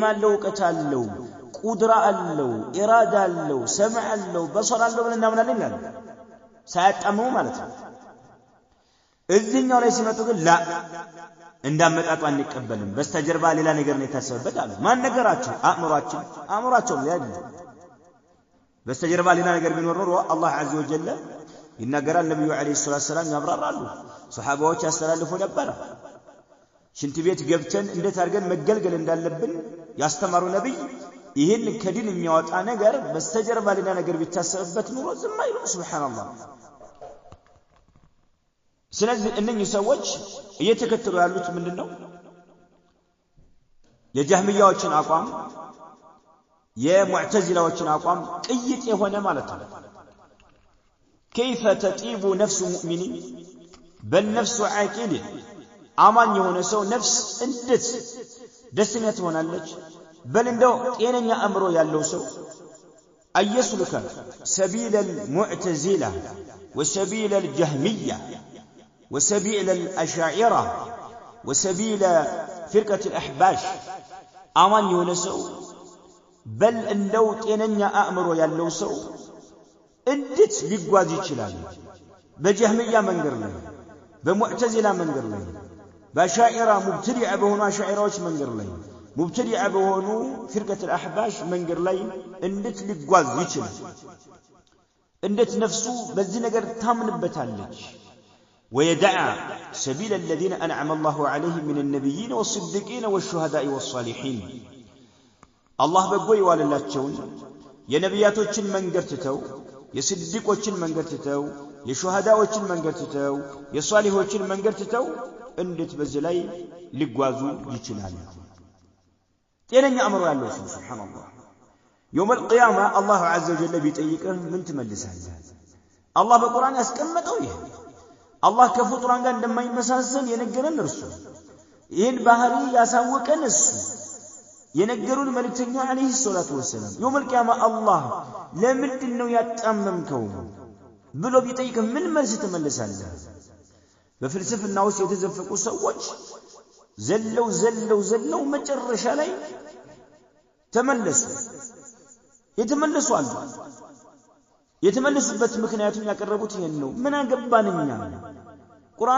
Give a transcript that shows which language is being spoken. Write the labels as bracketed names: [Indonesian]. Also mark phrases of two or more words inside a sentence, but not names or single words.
[Amharic] አለው እውቀት አለው ቁድራ አለው ኢራዳ አለው ሰምዕ አለው በሰር አለው ብለን እናምናለን ይላል ሳያጣምሙ ማለት ነው እዚህኛው ላይ ሲመጡ ግን ላ እንዳመጣጡ አንቀበልም በስተጀርባ ሌላ ነገር ነው የታሰበበት አሉ ማን ነገራቸው አእምሯቸው ያለ በስተጀርባ ሌላ ነገር ቢኖር ኖሮ አላህ [Arabic] عز وجل [Amharic] ይናገራል ነብዩ [Arabic] عليه الصلاة السلام [Amharic] ያብራራሉ ሱሐባዎች ያስተላልፉ ነበር ሽንት ቤት ገብተን እንዴት አድርገን መገልገል እንዳለብን ያስተማሩ ነብይ ይሄን ከዲን የሚያወጣ ነገር በስተጀርባ ሌላ ነገር ቢታሰብበት ኑሮ ዝም አይሉ ሱብሃንአላህ ስለዚህ እነኚህ ሰዎች እየተከተሉ ያሉት ምንድነው የጀህሚያዎችን አቋም የሙዕተዚላዎችን አቋም ቅይጥ የሆነ ማለት ነው [Arabic] كيف تطيب نفس مؤمن بل نفس عاقل [Amharic] አማኝ የሆነ ሰው ነፍስ እንዴት ደስተኛ ትሆናለች بل እንደው ጤነኛ አእምሮ ያለው ሰው [Arabic] أيسلك سبيل المعتزلة وسبيل الجهمية وسبيل الأشاعرة وسبيل فرقة الأحباش [Amharic] አማኝ የሆነ ሰው بل እንደው ጤነኛ አእምሮ ያለው ሰው እንዴት ሊጓዝ ይችላል በጀህሚያ መንገድ ላይ በሙዕተዚላ መንገድ ላይ በአሻዒራ ሙብተዲዓ በሆኑ አሻዒራዎች መንገድ ላይ ሙብተዲዓ በሆኑ ፍርቀት الأحباش መንገድ ላይ እንዴት ሊጓዝ ይችላል እንዴት ነፍሱ በዚህ ነገር ታምንበታለች [Arabic] ويدع سبيل الذين أنعم الله عليهم من النبيين والصديقين والشهداء والصالحين الله بقوي واللاتشون [Amharic] የነቢያቶችን መንገድ ትተው የስዲቆችን መንገድ ትተው የሹሃዳዎችን መንገድ ትተው የሷሊሆችን መንገድ ትተው እንዴት በዚህ ላይ ሊጓዙ ይችላሉ ጤነኛ አእምሮ ያለው ሰው ሱብሃንአላህ [Arabic] يوم القيامه الله عز وجل [Amharic] ቢጠይቅህ ምን ትመልሳለህ አላህ በቁርአን ያስቀመጠው ይሄ አላህ ከፍጡራን ጋር እንደማይመሳሰል የነገረን እርሱ ይሄን ባህሪ ያሳወቀን እሱ የነገሩን መልእክተኛው [Arabic] عليه الصلاة والسلام يوم القيامه [Amharic] አላህ ለምንድነው ያጣመምከው ብሎ ቢጠይቅ ምን መልስ ትመልሳለህ በፍልስፍና ውስጥ የተዘፈቁ ሰዎች ዘለው መጨረሻ ላይ ተመለሱ አሉ የተመለሱበት ምክንያቱም ያቀረቡት ይሄን ነው ምን አገባንኛ ቁርአን